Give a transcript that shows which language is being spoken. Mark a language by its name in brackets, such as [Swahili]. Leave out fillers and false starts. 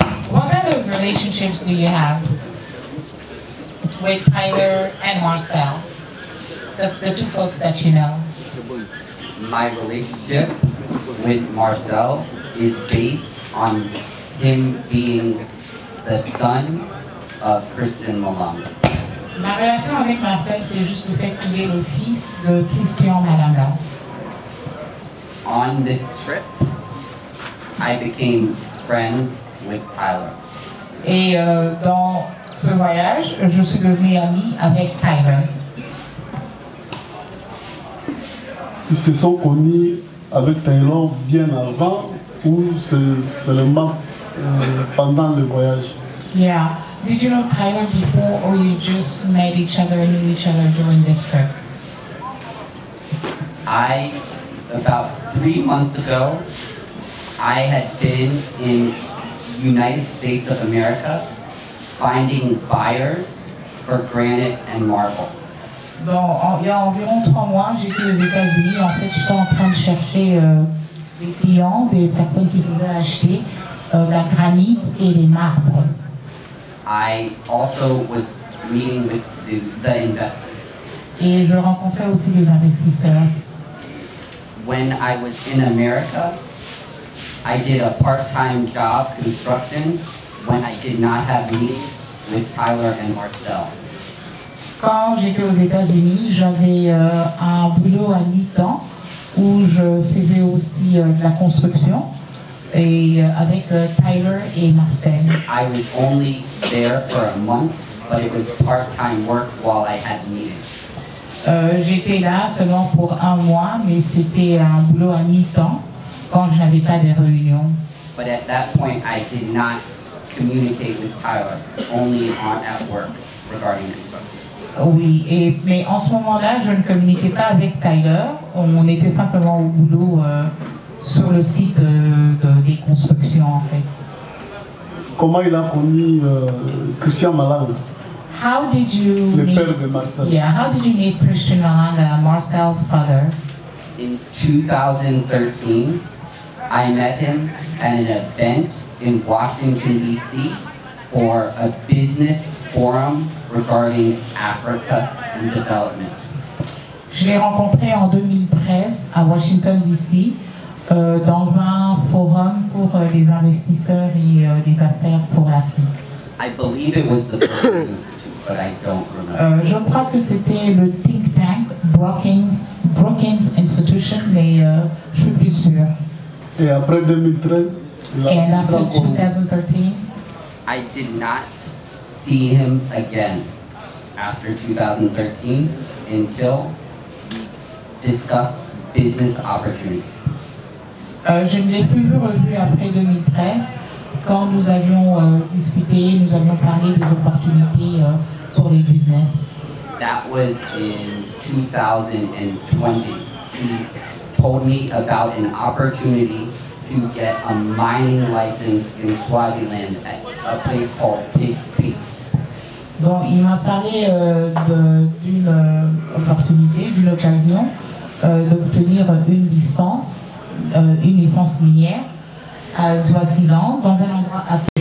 [English] What kind of relationships do you have with Tyler and Marcel, the two folks that you know? My relationship with Marcel is based on him being the son of Christian Malanga. [French] Ma relation avec Marcel, c'est juste le fait qu'il est le fils de Christian Malanga. [English] On this trip, I became friends with Tyler. [French] Et dans ce voyage, je suis devenue amie avec Tyler. Ils se sont connus avec Tyler bien avant ou seulement pendant le voyage? [English] Yeah. Did you know Tyler before, or you just met each other and knew each other during this trip? About 3 months ago, I had been in United States of America finding buyers for granite and marble. [French] Bon, il y a environ 3 mois, j'étais aux États-Unis. En fait, j'étais en train de chercher des clients, des personnes qui pouvaient acheter la granite et les marbres. [English] I also was meeting with the investors. [French] Et je rencontrais aussi des investisseurs. [English] When I was in America, I did a part-time job construction when I did not have meetings with Tyler and Marcel. [French] Quand j'étais aux États-Unis, j'avais un boulot à mi-temps où je faisais aussi de la construction et avec Tyler et Marcel. [English] I was only there for a month, but it was part-time work while I had meetings. [French] J'étais là seulement pour 1 mois, mais c'était un boulot à mi-temps quand je n'avais pas de réunions. [English] But at that point, I did not communicate with Tyler, only at work regarding construction. [French] Oui, mais en ce moment-là, je ne communiquais pas avec Tyler. On était simplement au boulot sur le site des constructions, en fait. Comment il a connu Christian Malanga? [English] How did you [French] le [English] meet, [French] père de Marcel? [English] Yeah, how did you meet Christian Malanga, Marcel's father? In 2013, I met him at an event in Washington, D.C. for a business forum regarding Africa and development. [French] Je l'ai rencontré en 2013 à Washington, D.C. Dans un forum pour les investisseurs et les affaires pour l'Afrique. [English] I believe it was the Brookings Institute, but I don't remember. [French] Je crois que c'était le think tank Brookings Institution, mais je suis plus sûre. Et après 2013, [English] And after 2013, I did not see him again after 2013 until we discussed business opportunities. [French] Je ne l'ai plus revu après 2013 quand nous avions discuté, nous avions parlé des opportunités pour les business. [English] That was in 2020. He told me about an opportunity to get a mining license in Swaziland at a place called Pigs Peak. [French] Bon, il m'a parlé d'une opportunité, d'une occasion d'obtenir une licence une licence minière à Swaziland, dans un endroit à